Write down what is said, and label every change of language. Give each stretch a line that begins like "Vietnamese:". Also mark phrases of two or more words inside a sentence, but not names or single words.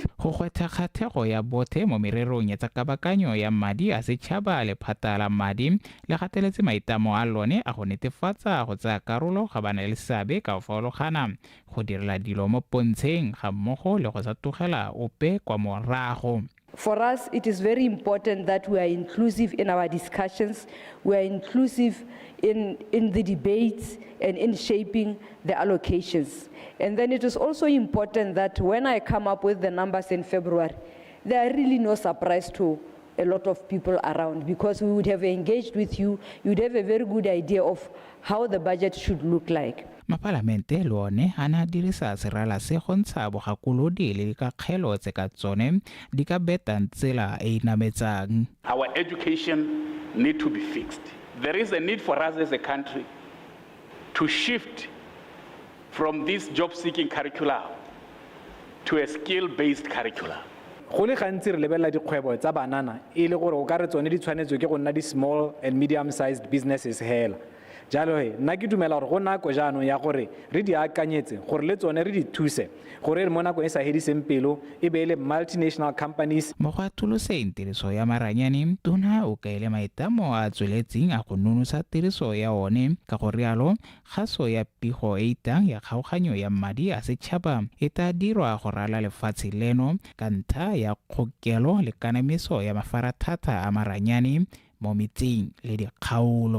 Tswana: Go gwetha kgathego ya bothe mo mererong ya tsa kabakanyo ya madi a setšhaba lephata la madi le gateletse maitamo a lone a go netefatsa go tsaya karolo ga bana le seabe ka go farologana go direla dilo mo pontsheng ga mmogo le go sa togela ope kwa morago.
English: For us, it is very important that we are inclusive in our discussions, we are inclusive in the debates and in shaping the allocations. And then it is also important that when I come up with the numbers in February, there are really no surprise to a lot of people around because we would have engaged with you, you would have a very good idea of how the budget should look like.
Tswana: Mapalamente le one a na dirisa serala se go ntsha bogakolodi le dikakgelo tse ka tsone di ka betang tsela e inametsang.
English: Our education need to be fixed. There is a need for us as a country to shift from this job-seeking curricula to a skill-based curricula.
Tswana: Go le gantsi re lebelela dikgwebo tsa banana e le gore o ka re tsone di tshwanetswe ke go nna di
English: small and medium-sized businesses
Tswana: hela. Jalo nna ke dumela gore go nako jaanong ya gore re di akanyetse gore le tsone re di thuse gore re mo nako e sa hediseng pelo e be le
English: multinational companies.
Tswana: Mo go atoloseng tiriso ya maranyane tona o kaele maitamo a tsweletseng a go nonosa tiriso ya one ka go rialo kgaso ya pigo e itang ya kgaoganyo ya madi a setšhaba e tla dirwa go rala lefatshe leno ka ntlha ya kgokelo le kanamiso ya mafaratlhatlha a maranyane mo metseng le dikgaolo.